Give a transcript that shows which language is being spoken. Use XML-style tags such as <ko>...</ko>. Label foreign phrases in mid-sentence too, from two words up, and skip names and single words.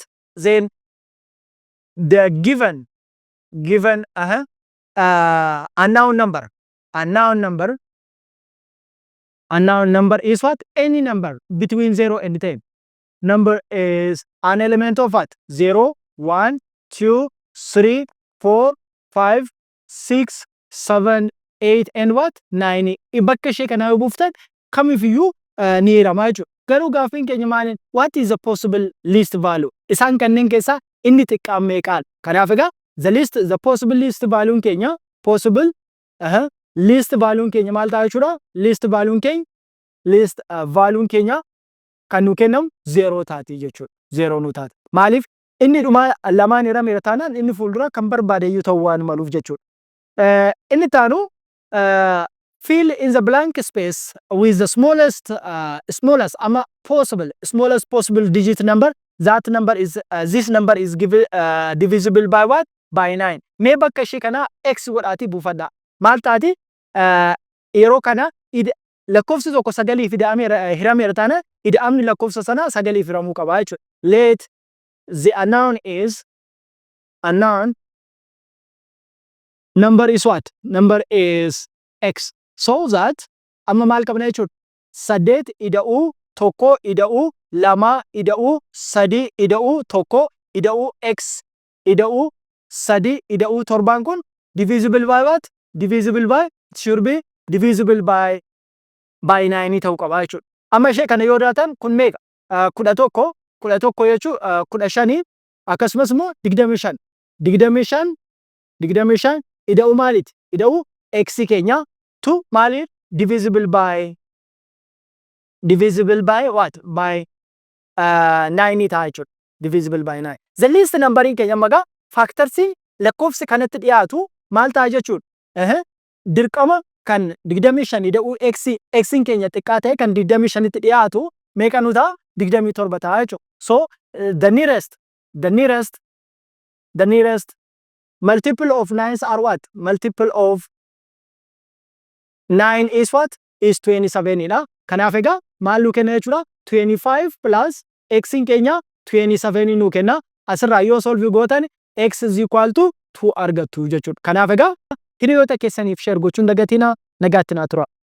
<en>Then the given unknown number is what? Any number between 0 and 10. Number is an element of what? 0, 1, 2, 3, 4, 5, 6, 7, 8 and what? 9.</en> <om>Bakka ishee kana yoo buuftan kamiifiyyuu ni hiramaa jechuudha. Garuu gaaffiin keenya maaliin?</om> <en>What is the possible least value?</en> <om>Isaan kanneen keessaa inni xiqqaan meeqaadha? Kanaaf egaa</om> <en>the possible least value</en> <om>keenya</om> <en>possible least value</en> <om>keenya maal ta'a jechuudha?</om> <en>Least value</en> <om>keenya kan nu kennamu 0 taati jechuudha. 0 nu taati. Maaliif? Inni dhuma lamaan hirameera taanaan inni fuuldura kan barbaadeyyuu ta'uu waan maluuf jechuudha.</om> <en>Inni taanu fill in the blank space with the smallest possible digit number. That number is this number is divisible by what? By 9.</en> <om>Mee bakka ishee kana x godhaati buufadha. Maal taati? Yeroo kana lakkoofsi tokko sagaliif hirameera taana ida'amni lakkoofsa sana sagaliif hiramuu qaba jechuudha.</om> <en>Let the unknown number is what? Number is x. So that</en> <om>amma maal qabna jechuudha? 8 ida'uu, 1 ida'uu, 2 ida'uu, 3 ida'uu, 1 ida'uu, x ida'uu, 3 ida'uu, 7 kun</om> <en>divisible by what? Divisible by, should be divisible by 9</en> <om>ta'uu qaba jechuudha. Amma ishee kana yoo daatan kun meeqa? 11 jechuun 15 akkasumas immoo 25 ida'uu maaliiti? Ida'uu x keenya tu maaliif?</om> <en>Divisible by what? By 9</en> <om>ta'a jechuudha.</om> <en>Divisible by 9. The least numbering</en> <om>keenya magaa factorsi lakkoofsi kanatti dhiyaatu maal ta'a jechuudha? Dirqama kan 25 ida'uu x keenya xiqqaa ta'e kan 25 tti dhiyaatu meeqa nu ta'a? 27 ta'a jechuudha.</om> <en>So the nearest multiple of 9s are what? Multiple of 9 is what? Is 27 dha.</en> <om>Kanaaf egaa maal nu kenna jechuudha? 25 plus x keenya 27 nu kenna. Asirraa yoo solve gootan</om> <en>x is equal to 2</en> <om>argattu jechuudha. Kanaaf egaa hiriyoota keessaniif share gochuun dagatina nagaatti naa tura.</om>